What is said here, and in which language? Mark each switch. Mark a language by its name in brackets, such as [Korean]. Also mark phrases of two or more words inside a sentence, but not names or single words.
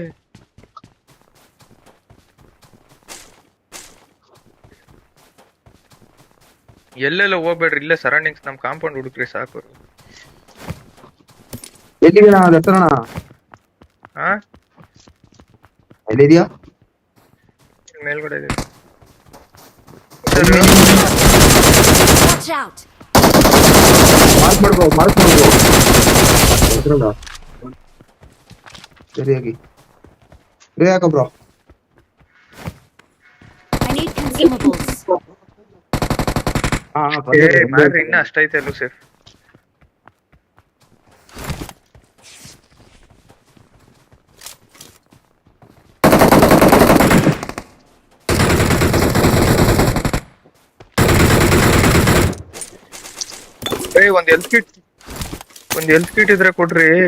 [Kannada] ಎಲ್ಲೆಲ್ಲ ಹೋಗ್ಬೇಡ್ರಿ, ಇಲ್ಲೇ ಸರೌಂಡಿಂಗ್ಸ್ ನಮ್ ಕಾಂಪೌಂಡ್ ಹುಡುಕ್ರಿ ಸಾಕು. ಎಲ್ಲಿದ್ದೀನ ದತ್ತಣ್ಣ? ಹಾ ಎಲ್ಲಿದ್ಯಾ? ಮೇಲ್ಗಡೆ ಇದೆ. [English] Watch out! [Kannada] ಮಾರ್ಕ್ ಸರಿಯಾಗಿ ಯಾಕ ಬ್ರೋ? [English] I need consumables. [Kannada] ಮಾಡ್ರಿ ಇನ್ನ ಅಷ್ಟೈತೆ ಲೂಸಿಫ್. ಒಂದ್ [English] health kit [Kannada] ಇದ್ರೆ ಕೊಡ್ರಿ.